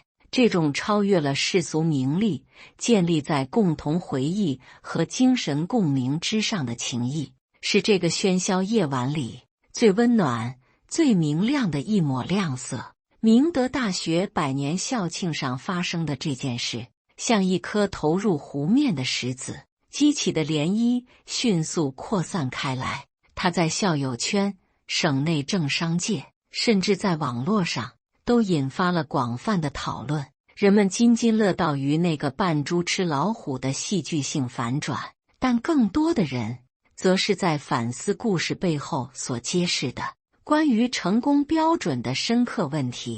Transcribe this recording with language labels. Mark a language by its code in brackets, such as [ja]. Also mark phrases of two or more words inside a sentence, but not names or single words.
[zh] 這種超越了世俗名利，建立在共同回憶和精神共鳴之上的情誼，是這個喧囂夜晚裡最溫暖、最明亮的一抹亮色。明德大學100年校慶上發生的這件事，像一顆投入湖面的石子，激起的漣漪迅速擴散開來。它在校友圈、省內政商界，甚至在網絡上，都引發了廣泛的討論。人們津津樂道於那個扮豬吃老虎的戲劇性反轉，但更多的人則是在反思故事背後所揭示的關於成功標準的深刻問題。